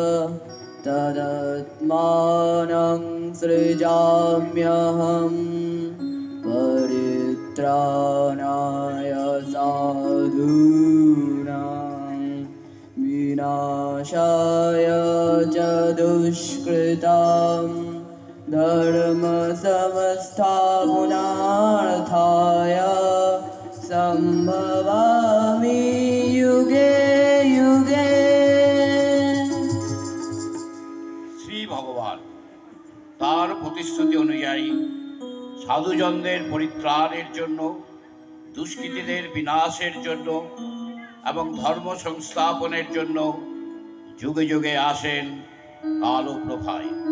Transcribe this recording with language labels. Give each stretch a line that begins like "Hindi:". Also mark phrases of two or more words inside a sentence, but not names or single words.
Sanskrit: तदात्मानं सृजाम्यहं परित्राणाय साधूनां विनाशाय च दुष्कृतां धर्मसंस्थापनार्थाय सम्भवामि युगे युगे।
Bangla: শ্রী ভগবান তার প্রতিশ্রুতি অনুযায়ী সাধুজনদের পরিত্রাণের জন্য, দুষ্কৃতীদের বিনাশের জন্য এবং ধর্ম সংস্থাপনের জন্য যুগে যুগে আসেন কালো প্রভায়।